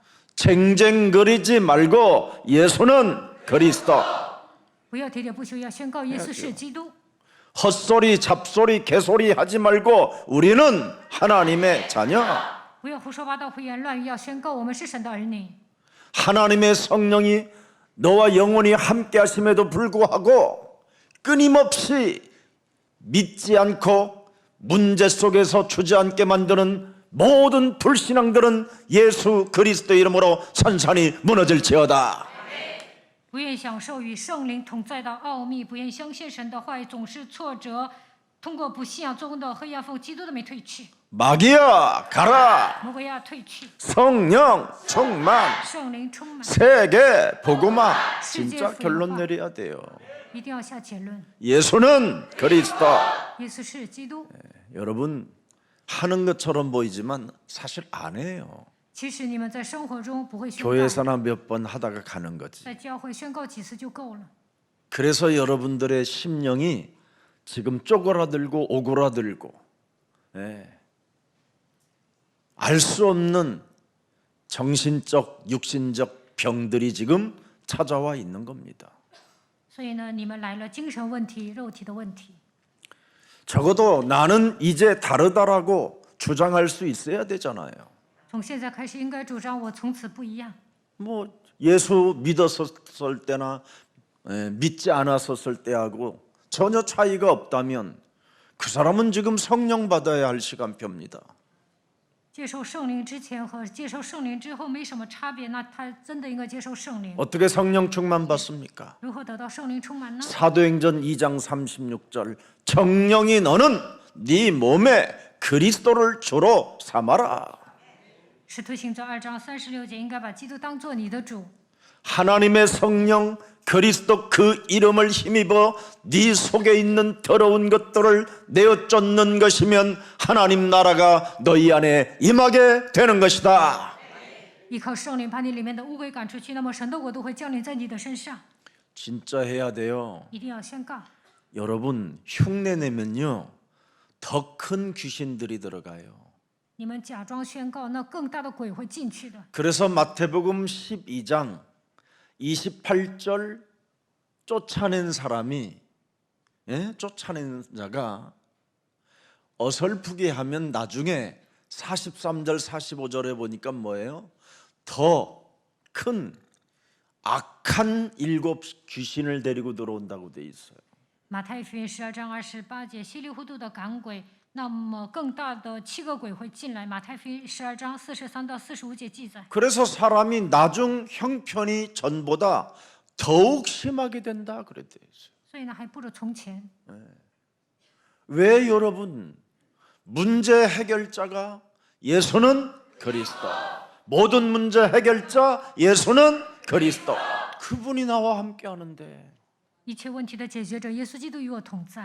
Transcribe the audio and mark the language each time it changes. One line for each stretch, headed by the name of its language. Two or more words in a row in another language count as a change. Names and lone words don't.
Korean: 쟁쟁거리지 말고 예수는 그리스도.
Chinese: 不要喋喋不休，要宣告耶稣是基督。
Korean: 헛소리 잡소리 개소리 하지 말고 우리는 하나님의 자녀.
Chinese: 不要胡说八道、胡言乱语，要宣告我们是神的儿女。
Korean: 하나님의 성령이 너와 영원히 함께 하심에도 불구하고 끊임없이 믿지 않고 문제 속에서 주저앉게 만드는 모든 불신앙들은 예수 그리스도 이름으로 산산이 무너질지어다.
Chinese: 不愿享受与圣灵同在的奥秘，不愿相信神的话语，总是挫折，通过不信仰做工的黑暗奉基督的名退去。
Korean: 마귀야 가라.
Chinese: 魔鬼要退去，
Korean: 성령 충만.
Chinese: 圣灵充满，
Korean: 세계 복음화. 진짜 결론 내려야 돼요.
Chinese: 一定要下结论。
Korean: 예수는 그리스도.
Chinese: 耶稣是基督。
Korean: 여러분 하는 것처럼 보이지만 사실 안 해요.
Chinese: 其实你们在生活中不会宣告，
Korean: 교회에서나 몇 번 하다가 가는 거지.
Chinese: 在教会宣告几次就够了。
Korean: 그래서 여러분들의 심령이 지금 쪼그라들고 오그라들고 알 수 없는 정신적 육신적 병들이 지금 찾아와 있는 겁니다.
Chinese: 所以呢，你们来了精神问题、肉体的问题。
Korean: 적어도 나는 이제 다르다라고 주장할 수 있어야 되잖아요.
Chinese: 从现在开始，应该主张我从此不一样。
Korean: 뭐 예수 믿었을 때나 믿지 않았었을 때하고 전혀 차이가 없다면 그 사람은 지금 성령 받아야 할 시간표입니다.
Chinese: 接受圣灵之前和接受圣灵之后没什么差别，那他真的应该接受圣灵。
Korean: 어떻게 성령 충만 받습니까?
Chinese: 如何得到圣灵充满呢？
Korean: 사도행전 2장 36절 정령이 너는 네 몸에 그리스도를 주로 삼아라.
Chinese: 使徒行传2章36节，应该把基督当作你的主。
Korean: 하나님의 성령 그리스도 그 이름을 힘입어 네 속에 있는 더러운 것들을 내어 쫓는 것이면 하나님 나라가 너희 안에 임하게 되는 것이다.
Chinese: 依靠圣灵把你里面的污鬼赶出去，那么神的国度会降临在你的身上。
Korean: 진짜 해야 돼요.
Chinese: 一定要宣告。
Korean: 여러분 흉내 내면요 더 큰 귀신들이 들어가요.
Chinese: 你们假装宣告，那更大的鬼会进去的。
Korean: 그래서 마태복음 12장 28절 쫓아낸 사람이 쫓아낸 자가 어설프게 하면 나중에 43절 45절에 보니까 뭐예요? 더 큰 악한 7 귀신을 데리고 들어온다고 돼 있어요.
Chinese: 马太福音12章28节，稀里糊涂的赶鬼，那么更大的7个鬼会进来。马太福音12章43到45节记载。
Korean: 그래서 사람이 나중 형편이 전보다 더욱 심하게 된다 그랬대요.
Chinese: 所以呢，还不如从前。
Korean: 왜 여러분 문제 해결자가 예수는 그리스도 모든 문제 해결자 예수는 그리스도. 그분이 나와 함께 하는데
Chinese: 一切问题的解决者耶稣基督与我同在。